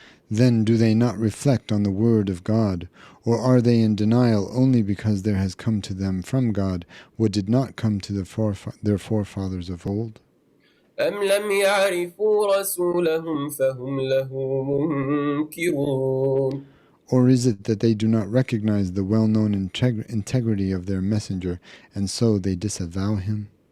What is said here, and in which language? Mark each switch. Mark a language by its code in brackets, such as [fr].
[en] Then do they not reflect on the word of God, or are they in denial only because there has come to them from God what did not come to their forefathers of old? [ar] أم لم يعرفوا رسولهم فهم له منكرون [en] Or is it that they do not recognize the well-known integrity of their messenger, and so they disavow him?